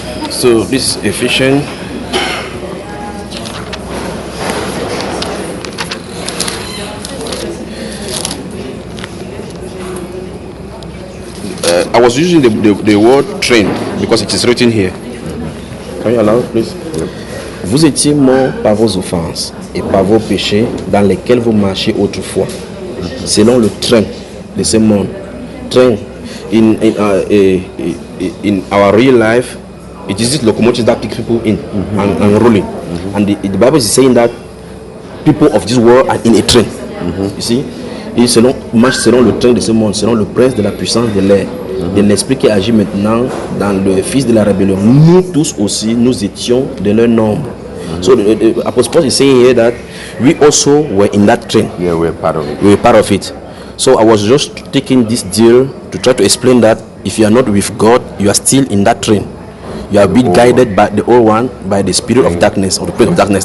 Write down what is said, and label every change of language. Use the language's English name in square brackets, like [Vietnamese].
[English] So this is Ephesians. I was using the word train because it is written here. Can you allow, please? [French] Vous étiez morts par vos offenses et par vos péchés dans lesquels vous marchiez autrefois, selon le train de ce monde. [English] Train in our real life, it is this locomotive that picks people in and rolling. And the Bible is saying that people of this world are in a train. You see? [French] Et marche selon le train de ce monde, selon le prince de la puissance de l'air, de l'esprit qui agit maintenant dans le fils de la rébellion. Nous tous aussi, nous étions de leur nombre. [English] So the Apostle Paul is saying here that we also were in that train. Yeah, we're part of it. We were part of it. So I was just taking this deal to try to explain that if you are not with God, you are still in that train. You are being guided by the old one, by the spirit of darkness, or the prince of darkness.